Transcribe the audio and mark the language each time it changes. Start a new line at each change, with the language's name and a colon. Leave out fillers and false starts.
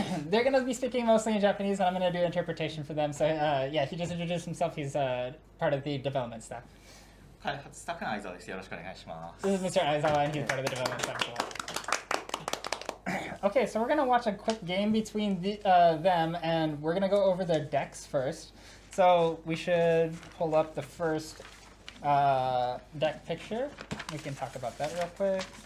English: They're gonna be speaking mostly in Japanese, and I'm gonna do interpretation for them. So yeah, he just introduced himself. He's part of the development staff.
Japanese: 開発スタッフの相沢です。よろしくお願いします。
English: This is Mr. Aizawa, and he's part of the development staff as well. Okay, so we're gonna watch a quick game between them, and we're gonna go over their decks first. So we should pull up the first deck picture. We can talk about that real quick.